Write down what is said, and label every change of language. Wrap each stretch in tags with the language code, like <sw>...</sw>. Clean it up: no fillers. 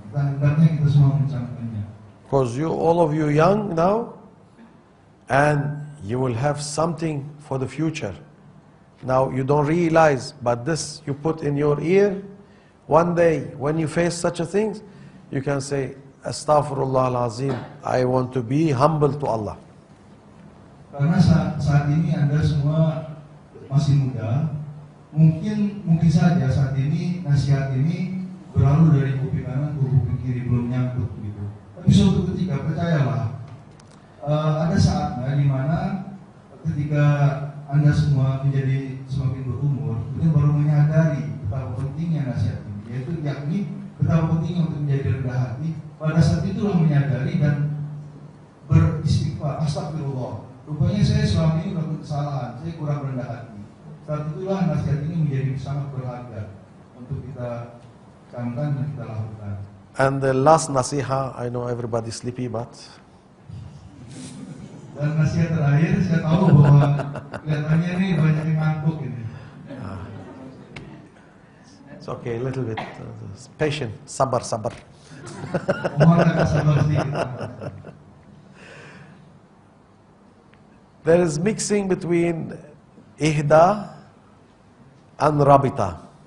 <id>Hendaknya kita semua mencamkannya.</id> <en>Because you, all of you young now, and you will have something for the future. Now you don't realize, but this you put in your ear. One day when you face such a thing, you can say, Astaghfirullah al-Azim, I want to be humble to Allah.</en> <id>Karena saat ini Anda semua masih muda, mungkin saja saat ini nasihat ini berlalu dari kuping kanan ke kuping kiri, belum nyangkut gitu. Tapi suatu ketika percayalah, ada saatnya di mana ketika Anda semua menjadi semakin berumur, kita baru menyadari betapa pentingnya nasihat ini, yaitu yakni betapa pentingnya untuk menjadi rendah hati. Pada saat itulah menyadari dan beristighfar, astagfirullah. Rupanya saya selama ini melakukan kesalahan, saya kurang rendah hati. Saat itulah nasihat ini menjadi sangat berharga untuk kita camkan dan kita lakukan.</id> <en>And the last nasiha, I know everybody sleepy, but</en> <id>dan nasihat terakhir, saya tahu bahwa kelihatannya ini banyak yang ngantuk ini.</id> <en>It's okay, a little bit patient, sabar.</en> <id>Mohon agak sabar sedikit.</id> <en>There is mixing between ihda and rabita.</en>